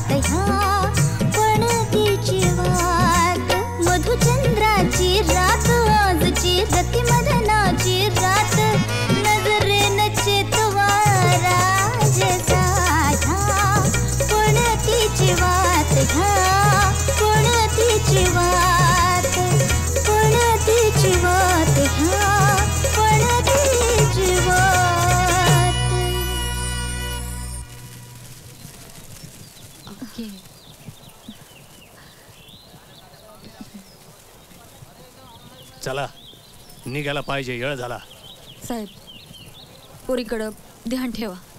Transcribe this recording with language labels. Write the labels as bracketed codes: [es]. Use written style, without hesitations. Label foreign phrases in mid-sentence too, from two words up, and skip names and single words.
[mr] ह्या पणतीची वाट मधुचंद्राची रात आजची रतिमदनाची रात नजरेन चेतवा राजसा ह्या पणतीची वाट ह्या पणतीची वाट पणतीची वाट ह्या पणतीची वाट. ओके. चला निघायला पाहिजे, वेळ झाला. साहेब पोरीकडं ध्यान ठेवा.